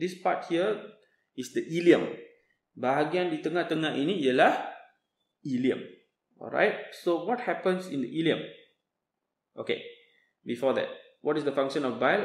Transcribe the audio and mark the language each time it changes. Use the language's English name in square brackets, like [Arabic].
[English] This part here is the ileum. [Malay] Bahagian di tengah-tengah ini ialah ileum. [English] Alright. So what happens in the ileum? Okay. Before that, what is the function of bile?